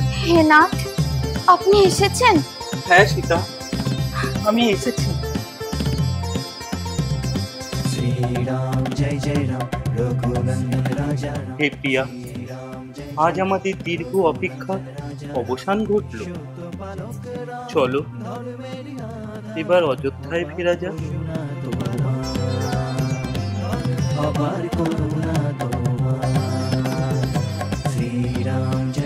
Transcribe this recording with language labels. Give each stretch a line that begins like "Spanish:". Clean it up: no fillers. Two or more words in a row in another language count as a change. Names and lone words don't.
Bangla: হে নাথ, আপনি এসেছেন? হ্যাঁ সীতা, আমি এসেছি।
Hindi: श्री राम जय जय राम रघुनंदन राजा राम
Bangla: হে প্রিয়া, আজ আমাদের দীর্ঘ অপেক্ষার অবসান ঘটল। চলো এবার অযোধ্যায় ফেরা যাক।
Hindi: अपार करुणा तुम्हार श्री राम